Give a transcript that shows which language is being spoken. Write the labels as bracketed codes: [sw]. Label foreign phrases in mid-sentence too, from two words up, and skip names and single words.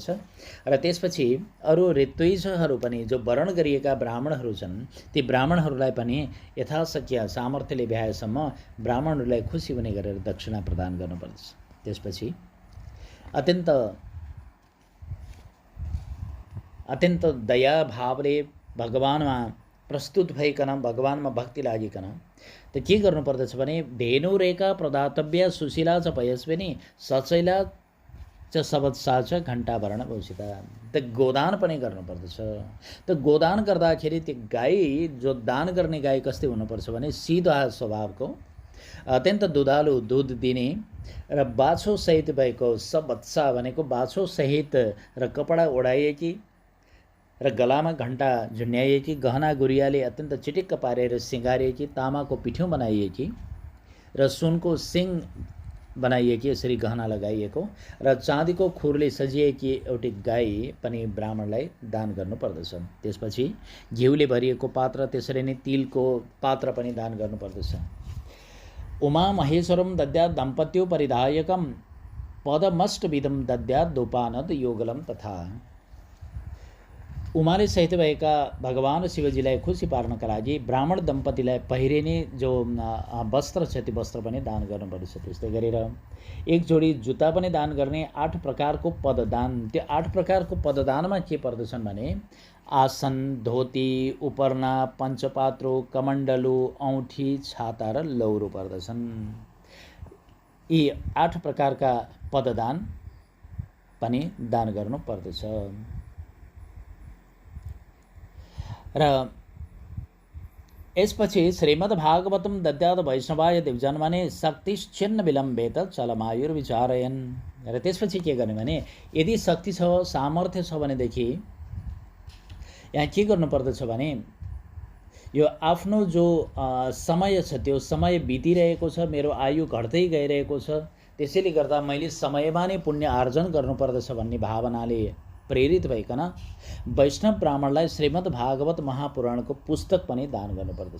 [ne] र त्यसपछि अरू ऋत्विजहरू पनि जो वरण गरिएका ब्राह्मणहरू छन् ती ब्राह्मणहरूलाई पनि यथाशक्य सामर्थ्यले भ्याएसम्म ब्राह्मणहरूलाई खुसी हुने गरेर दक्षिणा प्रदान गर्नुपर्दछ। त्यसपछि अत्यन्त दया भावले भगवानमा प्रस्तुत भइकन भगवानमा भक्ति लागिकन त के गर्नुपर्दछ भने [sa] धेनुरेका प्रदातव्य सुशीला च पयस्विनी सचैला च सबत्सा च घण्टाभरण भूषिता। [ne] त गोदान पनि गर्नुपर्दछ। त गोदान गर्दाखेरि त्यो गाई जो दान गर्ने गाई कस्तै हुनुपर्छ भने सिधा स्वभावको अत्यन्त दुधालु दुध दिने र बाछो सहित भएको सबत्सा भनेको बाछो सहित र कपडा ओढाइएकी र गलामा घण्टा झुन्याइएकी गहना गुरियाले अत्यन्त चिटिक्क पारेर सिँगारिएकी तामाको पिठ्यौँ बनाइएकी र सुनको सिङ बनाइएकी यसरी गहना लगाइएको र चाँदीको खुरले सजिएकी एउटी गाई पनि ब्राह्मणलाई दान गर्नुपर्दछ। त्यसपछि घिउले भरिएको पात्र त्यसरी नै तिलको पात्र पनि दान गर्नुपर्दछ। [sa] उमा महेश्वरम दद्यात् दाम्पत्यो परिधायकम पदमष्टविधम दद्यात् दोपानद योगलम तथा। [ne] उमाले सहित भएका भगवान शिवजीलाई खुसी पार्नका लागि ब्राह्मण दम्पतिलाई पहिरिने जो वस्त्र छ त्यो वस्त्र पनि दान गर्नुपर्दछ। त्यस्तै गरेर एक जोडी जुत्ता पनि दान गर्ने। 8 प्रकारको पददान। त्यो 8 प्रकारको पददानमा के पर्दछन् भने आसन, धोती, उपरना, पञ्चपात्रो, कमण्डलु, औँठी, छाता र लौरो पर्दछन्। यी 8 प्रकारका पददान पनि दान गर्नुपर्दछ। र यसपछि [sa] श्रीमद्भागवतम दद्यात् वैष्णवाय दिव्जन्मने शक्तिश्चिन्न विलम्बेत चलमायुर्विचारयन्। [ne] र त्यसपछि के गर्ने भने यदि शक्ति छ सामर्थ्य छ भनेदेखि यहाँ के गर्नुपर्दछ भने यो आफ्नो जो समय छ त्यो समय बितिरहेको छ, मेरो आयु घट्दै गइरहेको छ, त्यसैले गर्दा मैले समयमा नै पुण्य आर्जन गर्नुपर्दछ भन्ने भावनाले प्रेरित भइकन वैष्णव ब्राह्मणलाई श्रीमद्भागवत महापुराणको पुस्तक पनि दान गर्नुपर्दछ।